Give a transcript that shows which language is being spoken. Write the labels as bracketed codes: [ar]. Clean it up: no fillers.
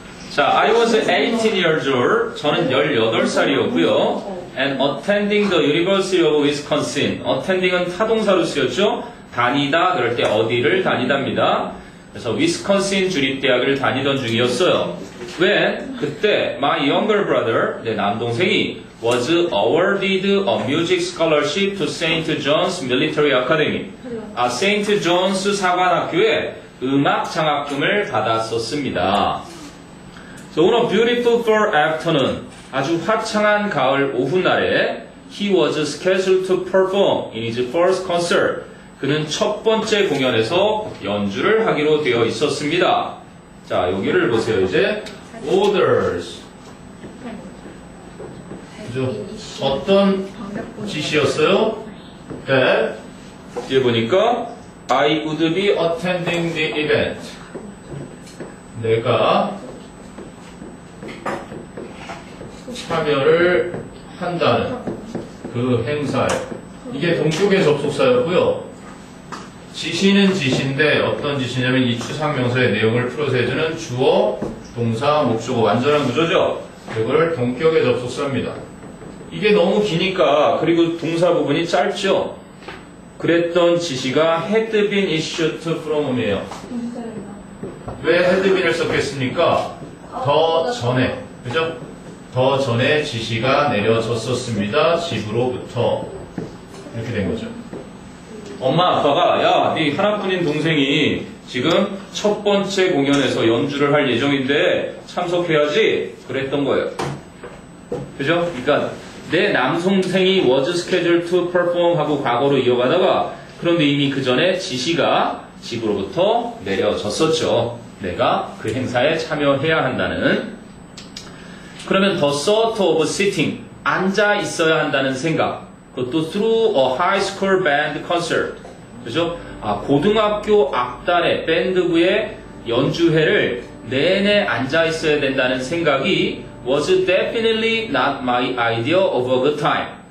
[en] 자, I was 18 years old. [ko] 저는 18살이었고요. [en] And attending the University of Wisconsin. [ko] attending은 타동사로 쓰였죠. 다니다, 그럴 때 어디를 다니답니다. 그래서 위스콘신 주립대학을 다니던 중이었어요. [en] When, [ko] 그때, [en] my younger brother, [ko] 내 남동생이 [en] was awarded a music scholarship to St. John's Military Academy. St. [ko] John's 사관학교에 음악 장학금을 받았었습니다. [en] So on a beautiful fall afternoon, [ko] 아주 화창한 가을 오후날에 [en] he was scheduled to perform in his first concert. [ko] 그는 첫 번째 공연에서 연주를 하기로 되어 있었습니다. 자, 여기를 보세요. 이제 orders. 그죠? 어떤 지시였어요? [en] That [ko] 뒤에 보니까 [en] I would be attending the event. [ko] 내가 참여를 한다는 그 행사에. 이게 동격의 접속사였고요. 지시는 지시인데 어떤 지시냐면 이 추상명사의 내용을 풀어서 해주는 주어, 동사, 목적어 완전한 구조죠. 이걸 동격의 접속사입니다. 이게 너무 기니까 그리고 동사 부분이 짧죠. 그랬던 지시가 had been issued from이에요. 왜 had been을 썼겠습니까? 더 전에, 그죠? 더 전에 지시가 내려졌었습니다. 집으로부터. 이렇게 된 거죠. 엄마 아빠가 야, 네 하나뿐인 동생이 지금 첫 번째 공연에서 연주를 할 예정인데 참석해야지 그랬던 거예요. 그죠? 그러니까 내 남동생이 [en] was scheduled to perform [ko] 하고 과거로 이어가다가 그런데 이미 그 전에 지시가 집으로부터 내려졌었죠. 내가 그 행사에 참여해야 한다는. 그러면 [en] the thought of sitting, [ko] 앉아 있어야 한다는 생각. [en] 그것도 through a high school band concert. [ko] 그죠? 고등학교 악단의 밴드부의 연주회를 내내 앉아 있어야 된다는 생각이 [en] was definitely not my idea of a good time.